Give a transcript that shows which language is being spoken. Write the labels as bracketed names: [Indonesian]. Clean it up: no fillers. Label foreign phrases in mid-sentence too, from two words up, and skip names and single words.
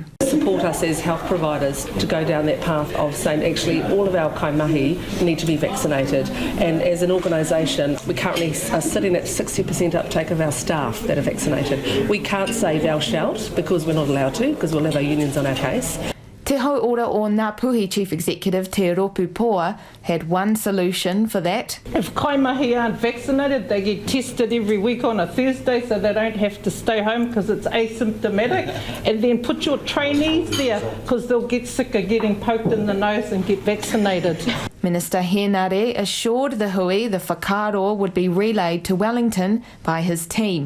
[English] Support us as health providers to go down that path of saying actually all of our kaimahi need to be vaccinated, and as an organisation we currently are sitting at 60% uptake of our staff that are vaccinated. We can't say thou shalt because we're not allowed to, because we'll have our unions on our case. Te Hau Ora o Ngāpuhi Chief Executive Te Ropu Poa had one solution for that. If kaimahi aren't vaccinated, they get tested every week on a Thursday so they don't have to stay home because it's asymptomatic, and then put your trainees there because they'll get sick of getting poked in the nose and get vaccinated. Minister Henare assured the hui the whakaaro would be relayed to Wellington by his team.